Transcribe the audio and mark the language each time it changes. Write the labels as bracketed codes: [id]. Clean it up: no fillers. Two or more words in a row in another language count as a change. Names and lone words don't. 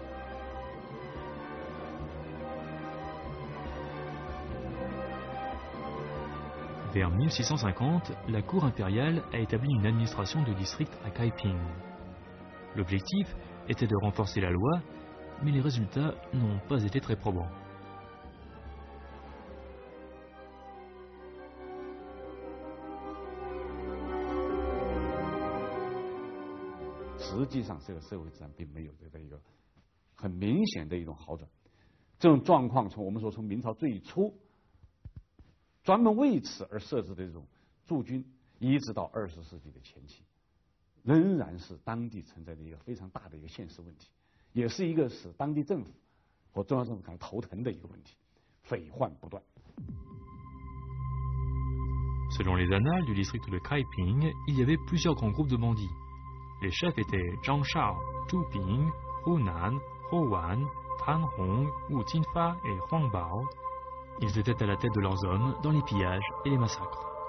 [fr] Vers 1650, la cour impériale a établi une administration de district à Kaiping. L'objectif était de renforcer la loi, mais les résultats n'ont pas été très probants. [zh] 实际上，这个社会治安并没有一个很明显的一种好转。这种状况从明朝最初专门为此而设置的这种驻军，一直到20世纪的前期，仍然是当地存在的一个非常大的一个现实问题，也是一个使当地政府和中央政府感到头疼的一个问题，匪患不断。 [fr] Selon les annales du district de Kaiping, il y avait plusieurs grands groupes de bandits. Les chefs étaient Zhang Shao, Zhu Ping, Hu Nan, Hou Wan, Tan Hong, Wu Jinfa et Huang Bao. Ils étaient à la tête de leurs hommes dans les pillages et les massacres.